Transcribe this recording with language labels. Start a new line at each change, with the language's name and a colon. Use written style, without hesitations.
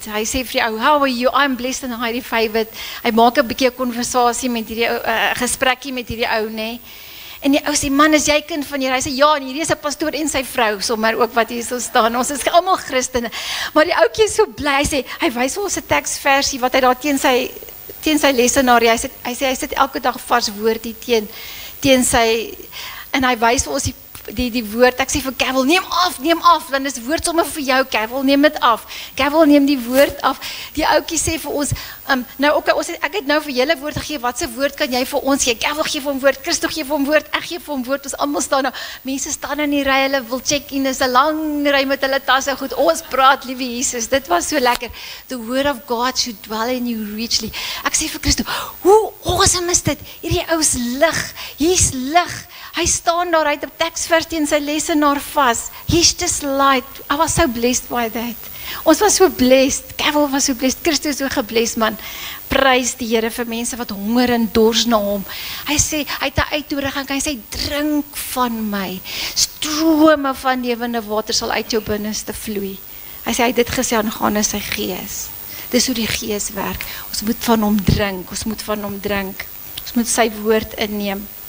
Afrikaans: Hy sê vir die ou,
English: how are you? I'm blessed and highly favored.
Afrikaans: Hy maak 'n bietjie 'n konversasie met hierdie ou, gesprekkie met hierdie ou, nê. En die ou sê, man, is jy kind van Here? Hy sê, ja, en hierdie is 'n pastoor en sy vrou, sommer ook wat hier so staan. Ons is almal Christene. Maar die ouetjie is so bly, hy sê, hy wys ons 'n teksversie wat hy daar teen sy lesenaar, hy sê, hy sit elke dag vars woord hier teen sy, en hy wys ons die woord, ek sê vir Kabel, neem af, dan is woord sommer vir jou, Kabel, neem dit af. Kabel neem die woord af. Die ouetjie sê vir ons, nou okay, ek het nou vir julle woord gegee, wat se woord kan jy vir ons gee? Kabel gee vir hom woord, Christo gee vir hom woord, ek gee vir hom woord, ons almal staan nou, mense staan in die ry, hulle wil check-in, is 'n lang ry met hulle tasse, goed, ons praat, liewe Jesus, dit was so lekker.
English: The word of God should dwell in you richly.
Afrikaans: Ek sê vir Christo, hoe awesome is dit? Hierdie ou is lig, hier's lig. Hy staan daar, hy het 'n teksvers teen sy lesenaar vas.
English: He's just light. I was so blessed by that.
Afrikaans: Ons was so blessed.
English: Kabel was so blessed.
Afrikaans: Christus so geblessed, man. Prys die Here vir mense wat honger en dors na hom. Hy sê, hy het 'n uitnodiging, hy sê, drink van my. Strome van lewende water sal uit jou binneste vloei. Hy sê, hy het dit gesê aangaande sy gees. Dis hoe die gees werk. Ons moet van hom drink. Ons moet sy woord inneem.